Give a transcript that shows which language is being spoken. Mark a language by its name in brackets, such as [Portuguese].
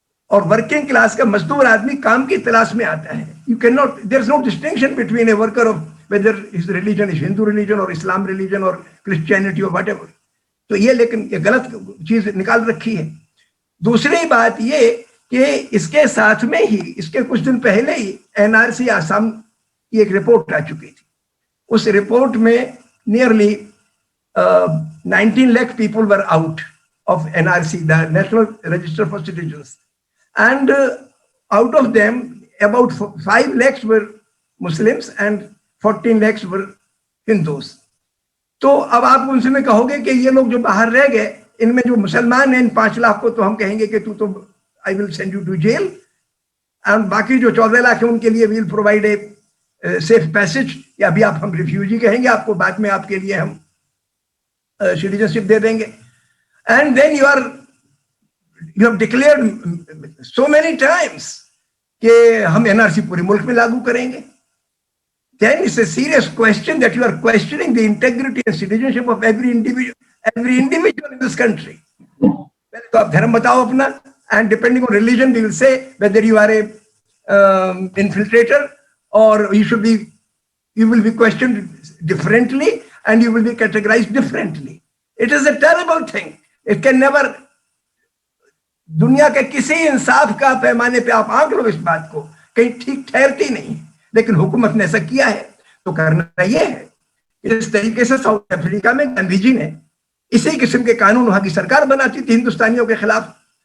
[Hindi] और working class का मजदूर आदमी काम की तलाश में आता है. [English] You cannot, there is no distinction between a worker of whether his religion is Hindu religion or Islam religion or Christianity or whatever. [Hindi] तो ये, लेकिन ये गलत चीज निकाल रखी है. दूसरी बात ये कि इसके साथ में ही, इसके कुछ दिन पहले ही एनआरसी आसाम की एक रिपोर्ट आ चुकी थी. उस रिपोर्ट में [English] Nearly 19 lakh people were out of NRC, the National Register for Citizens, and out of them about 5 lakhs were Muslims and 14 lakhs were Hindus. [Hindi] तो अब आप उनसे में कहोगे कि ये लोग जो बाहर रह गए, इनमें जो मुसलमान हैं, इन 5 लाख को तो हम कहेंगे कि तू तो [English] I will send you to jail, [Hindi] and बाकी जो 14 लाख है उनके लिए [English] will provide a safe passage, [Hindi] या अभी आप हम रिफ्यूजी कहेंगे आपको, बाद में आपके लिए हम सिटीजनशिप दे देंगे. [English] and then you have declared so many times [Hindi] कि हम एनआरसी पूरे मुल्क में लागू करेंगे. [English] Then it's a serious question that you are questioning the integrity and citizenship of every individual in this country. [Hindi] तो आप धर्म बताओ अपना, [English] and depending on religion, we will say whether you are a infiltrator or you will be questioned differently and you will be categorized differently. It is a terrible thing. It can never, [Hindi] दुनिया के किसी इंसाफ का पैमाने पे आप आंक लो इस बात को कहीं ठीक ठहरती नहीं, लेकिन हुकूमत ने ऐसा किया है। तो करना ये है, इस तरीके से साउथ अफ्रीका में गांधी जी ने इसी किस्म के कानून वहां की सरकार बनाती थी हिंदुस्तानियों के खिलाफ।